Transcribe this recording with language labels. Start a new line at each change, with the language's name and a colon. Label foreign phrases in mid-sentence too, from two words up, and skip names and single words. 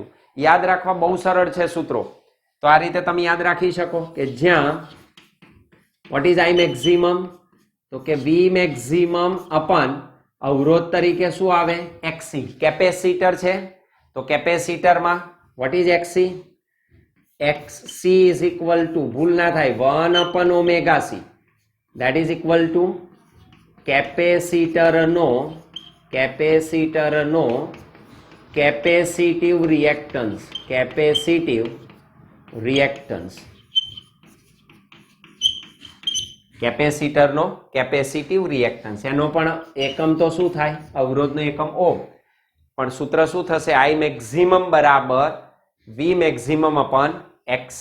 Gujarati: યાદ રાખવા બહુ સરળ છે સૂત્રો. તો આ રીતે તમે યાદ રાખી શકો કે જ્યાં
English: what is
Gujarati: I મેક્સિમમ? તો કે V મેક્સિમમ અપન અવરોધ તરીકે શું આવે? XC. કેપેસિટર છે તો કેપેસિટરમાં
English: what is
Gujarati: XC?
English: XC is equal to,
Gujarati: ભૂલ ના થાય,
English: 1/ωc, that is equal to કેપેસિટરનો capacitive reactance,
Gujarati: કેપેસિટરનો
English: capacitive reactance,
Gujarati: એનો પણ એકમ તો શું થાય, અવરોધનો એકમ ઓહ્મ, પણ સૂત્ર શું થશે,
English: I maximum
Gujarati: બરાબર
English: V maximum upon XC.